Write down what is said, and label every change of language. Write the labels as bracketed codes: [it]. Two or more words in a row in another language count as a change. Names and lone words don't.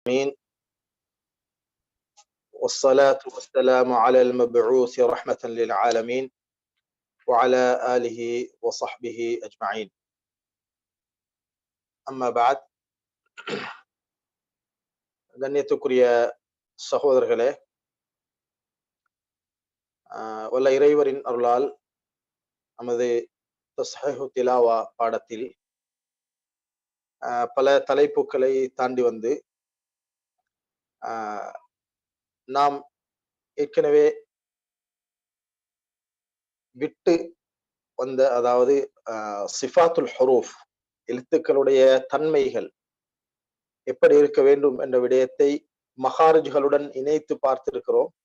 [ar] آمين. والصلاة والسلام على المبعوث رحمة للعالمين وعلى آله وصحبه أجمعين. أما بعد, [ta] கண்ணியத்துக்குரிய சகோதரர்களே, வல்ல இறைவரின் அருளால் நமது [ar] تصحيح تلاوة [ta] பாடத்தில் பல தலைப்புகளை தாண்டி வந்து நாம் ஏற்கனவே விட்டு வந்த, அதாவது [ar] صفات الحروف, [ta] எழுத்துக்களுடைய தன்மைகள் எப்படி இருக்க வேண்டும் என்ற விடயத்தை மகாரிஜ்களுடன் இணைத்து பார்த்திருக்கிறோம்.